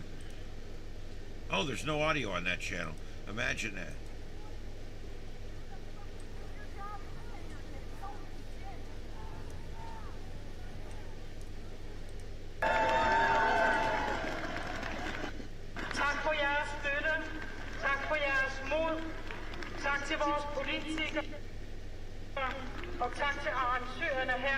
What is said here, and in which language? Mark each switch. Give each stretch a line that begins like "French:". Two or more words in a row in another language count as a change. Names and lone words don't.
English: Oh, there's no audio on that channel. Imagine that.
Danish: Tak for jeres støtte. Tak for jeres mod. Tak til vores politikere. Og tak til arrangørerne her.